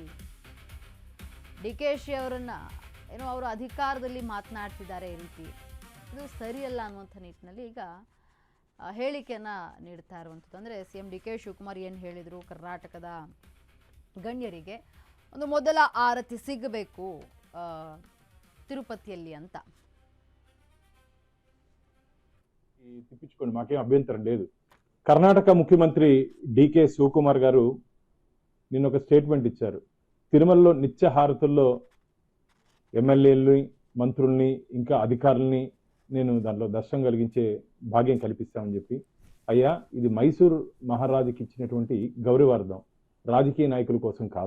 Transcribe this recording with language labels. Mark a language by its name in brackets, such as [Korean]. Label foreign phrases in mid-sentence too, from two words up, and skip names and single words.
[Kannada] ಡಿ ಕೆ ಶಿ ಅವರನ್ನ ಏನೋ ಅವರು ಅಧಿಕಾರದಲ್ಲಿ ಮಾತನಾಡ್ತಿದ್ದಾರೆ ಈ ರೀತಿ, ಇದು ಸರಿಯಲ್ಲ ಅನ್ನುವಂಥ ನಿಟ್ಟಿನಲ್ಲಿ ಈಗ ಹೇಳಿಕೆಯನ್ನು ನೀಡ್ತಾ ಇರುವಂಥದ್ದು. ಅಂದರೆ ಸಿ ಎಂ ಡಿ ಕೆ ಶಿವಕುಮಾರ್ ಏನು ಹೇಳಿದರು, ಕರ್ನಾಟಕದ ಗಣ್ಯರಿಗೆ ಒಂದು ಮೊದಲ ಆರತಿ ಸಿಗಬೇಕು ತಿರುಪತಿಯಲ್ಲಿ ಅಂತ. [Telugu] తిప్పించుకోండి, మాకేం అభ్యంతరం లేదు. కర్ణాటక ముఖ్యమంత్రి డికే శివకుమార్ గారు నిన్న ఒక స్టేట్మెంట్ ఇచ్చారు. తిరుమలలో నిత్య హారతుల్లో ఎమ్మెల్యేలని, మంత్రుల్ని, ఇంకా అధికారుల్ని నేను దాంట్లో దర్శనం కలిగించే భాగ్యం కల్పిస్తామని చెప్పి, అయ్యా ఇది మైసూరు మహారాజుకి ఇచ్చినటువంటి గౌరవార్థం, రాజకీయ నాయకుల కోసం కాదు.